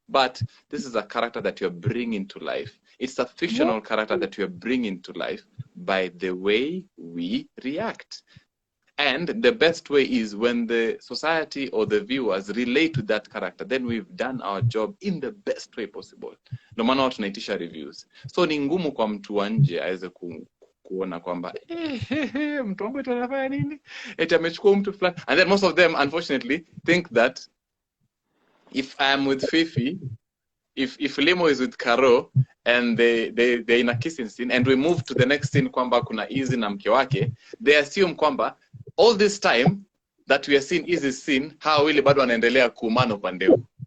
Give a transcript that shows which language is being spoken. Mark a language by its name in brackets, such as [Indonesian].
[English] But this is a character that you're bringing to life. It's a fictional character that you're bringing to life by the way we react. And the best way is when the society or the viewers relate to that character, then we've done our job in the best way possible. No matter what [Swahili] tunaitisha [English] reviews. [Swahili] So ni ngumu kwa mtu wa nje aweze kuona kwamba mtu wangu anafanya nini? Eti amechukua mtu fulani. [English] And then most of them unfortunately think that if I am with Fifi, if Limo is with Karo and they're in a kissing scene and we move to the next scene [Swahili] kwamba kuna Easy na mke wake, [English] they assume [Swahili] kwamba [English] all this time that we are seeing Easy scene, how [Swahili] wili bado wanaendelea kuumana upande huu.